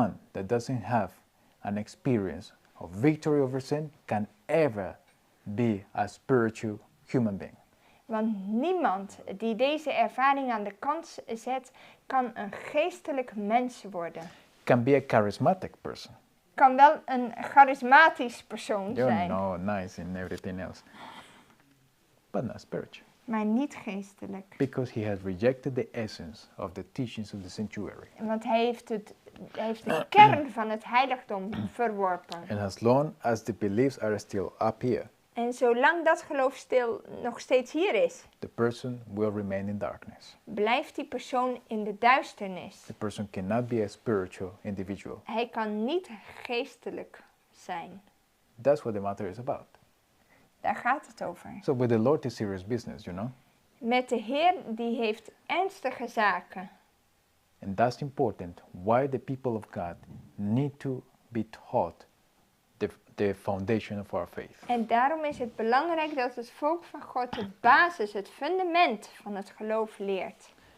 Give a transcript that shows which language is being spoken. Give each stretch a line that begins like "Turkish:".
English: that doesn't have an experience of victory over sin can ever be a spiritual human being.
Dutch: Want niemand die deze ervaring aan de kant zet, kan een geestelijk mens worden.
English: Can be a charismatic person.
Dutch: Kan wel een charismatisch persoon
English: You
Dutch: zijn,
English: know, nice and everything else. But not spiritual.
Dutch: maar niet geestelijk.
English: Because he has rejected the essence of the teachings of the sanctuary.
Dutch: Want hij heeft de kern van het heiligdom verworpen.
English: And as long as the beliefs are still up here,
Dutch: En zolang dat geloof nog steeds hier is,
English: the person will remain in darkness.
Dutch: blijft die persoon in de duisternis.
English: The person cannot be a spiritual individual.
Dutch: Hij kan niet geestelijk zijn.
English: That's what the matter is about.
Dutch: Daar gaat het over.
English: So with the Lord is serious business, you know.
Dutch: Met de Heer, die heeft ernstige zaken.
English: And that's important. Why the people of God need to be taught the foundation of our faith.
Dutch: En daarom is het belangrijk dat het volk van God de basis, het fundament van het geloof leert.